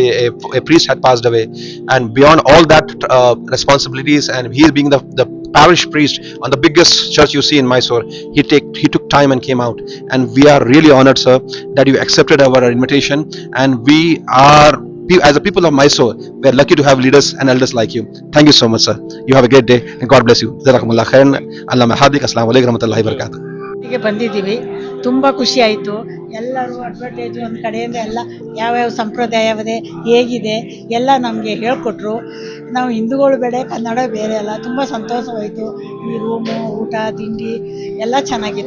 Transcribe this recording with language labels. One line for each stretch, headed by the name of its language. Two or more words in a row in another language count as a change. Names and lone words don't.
English: A priest had passed away, and beyond all that responsibilities, and he being the parish priest on the biggest church you see in Mysore, he took time and came out. And we are really honored, sir, that you accepted our invitation. And we are, as a people of Mysore, we are lucky to have leaders and elders like you. Thank you so much, sir. You have a great day, and God bless you.
Arabic: جزاكم الله خيرا. الله مهديك. السلام عليكم ورحمة الله وبركاته.
Kannada: ಇಲ್ಲಿಗೆ ಬಂದಿದ್ದೀವಿ. ತುಂಬ ಖುಷಿ ಆಯಿತು. ಎಲ್ಲರೂ ಅಡ್ವರ್ಟೈಜ್ ಒಂದು ಕಡೆಯಿಂದ ಎಲ್ಲ ಯಾವ್ಯಾವ ಸಂಪ್ರದಾಯವದೆ ಹೇಗಿದೆ ಎಲ್ಲ ನಮಗೆ ಹೇಳ್ಕೊಟ್ರು. ನಾವು ಹಿಂದೂಗಳು ಬೇರೆ ಕನ್ನಡ ಬೇರೆ ಅಲ್ಲ. ತುಂಬ ಸಂತೋಷವಾಯಿತು. ಈ ರೂಮು, ಊಟ, ತಿಂಡಿ ಎಲ್ಲ ಚೆನ್ನಾಗಿತ್ತು.